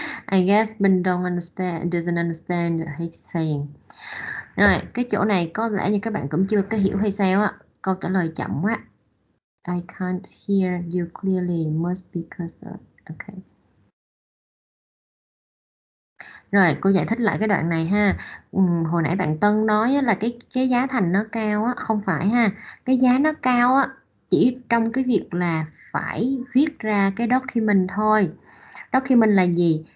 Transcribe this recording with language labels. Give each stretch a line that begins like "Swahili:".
English: I guess Bình doesn't understand he's saying.
Vietnamese: Rồi, cái chỗ này có lẽ như các bạn cũng chưa có hiểu hay sao á. Câu trả lời chậm quá.
English: I can't hear you clearly, must because of... Okay.
Vietnamese: Rồi, cô giải thích lại cái đoạn này ha. Hồi nãy bạn Tân nói là cái giá thành nó cao á, không phải ha. Cái giá nó cao á chỉ trong cái việc là phải viết ra cái document thôi. Document là gì?